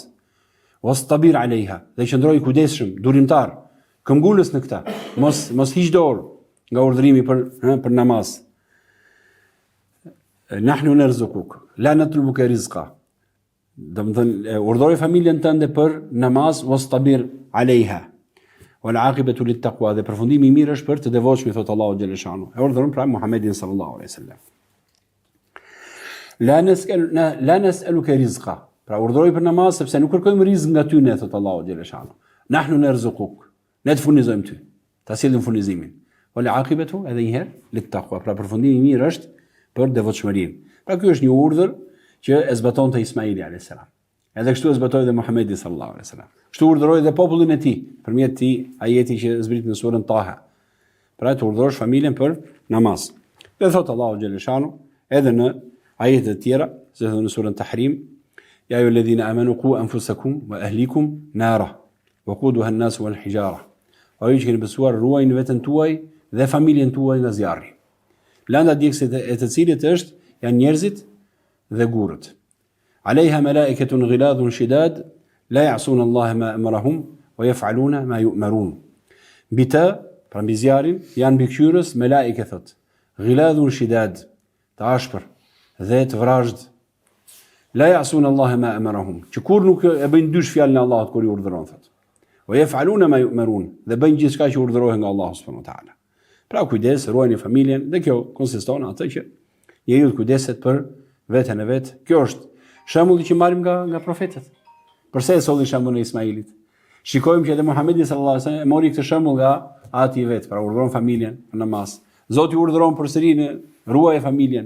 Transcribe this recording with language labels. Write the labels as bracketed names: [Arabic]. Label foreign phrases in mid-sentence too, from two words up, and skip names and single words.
[Arabic] واصطبر عليها. [Albanian] Dhe qëndroj kujdesshëm, durimtar, këmbgulës në këtë. Mos hiq dorë nga urdhërimi për namaz. [Arabic] نحن نرزقك، لا نطلبك رزقا. [Albanian] Domethënë urdhëroj familjen tënde për namaz, [Arabic] واصطبر عليها. والعاقبة للتقوى. [Albanian] Dhe përfundimi i mirë është për të devotshëm, thot Allahu xhaleshanu. E urdhëron pra Muhamedit [Arabic] صلى الله عليه وسلم. لا نسألك رزقا. [Albanian] Pra urdhëroj për namaz sepse nuk kërkojmë rizq nga ty, ne, thot Allahu xhaleshanu. [Arabic] نحن نرزقك. [Albanian] Ne të furnizojmë ty. Ta sillim furnizimin. [Arabic] والعاقبة [Albanian] edhe një herë lit-taqwa. Pra përfundimi i mirë është për devotshmërinë. Pra ky është një urdhër që e zbatonte Ismaili [Arabic] عليه السلام. [Albanian] Edhe kështu e zbatoi dhe Muhamedi [Arabic] صلى الله عليه وسلم. [Albanian] Kështu urdhëroi dhe popullin e tij përmjet këtij ajeti që zbrit në surën Taha. Pra të urdhërosh familjen për namaz. Dhe thot Allahu xhaleshanu edhe në ajete të tjera, si në surën Tahrim, [Arabic] يا أيها الذين آمنوا قوا أنفسكم وأهليكم نارا وقودها الناس والحجارة. [Albanian] O ju që keni besuar, ruajini veten tuaj dhe familjen tuaj nga zjarri. Lënda djegësit e të cilit është janë njerëzit dhe gurët. [Arabic] عليها ملائكة غلاظ شداد لا يعصون الله ما أمرهم ويفعلون ما يؤمرون. [Albanian] Mbi të, pra mbi zjarrin, janë mbi qyrës malaike thot. [Arabic] غلاظ شداد, [Albanian] të ashpër dhe të vrazhd. [Arabic] لا يعصون الله ما أمرهم, [Albanian] që kur nuk e bëjnë dysh fjalën e Allahut kur i urdhëron thot. [Arabic] ويفعلون ما يؤمرون, [Albanian] dhe bëjnë gjithçka që urdhërohen nga Allahu [Arabic] سبحانه وتعالى. [Albanian] Pra kujdes, ruajini familjen, dhe kjo konsiston atë që njeriu kujdeset për veten e vet. Kjo është shembulli që marrim nga profetët. Përse e solli shembullin e Ismailit? Shikojmë që edhe Muhamedi [Arabic] صلى الله عليه وسلم [Albanian] mori këtë shembull nga ati i vet, pra urdhëron familjen në namaz, Zoti urdhëron përsëri në ruaje familjen.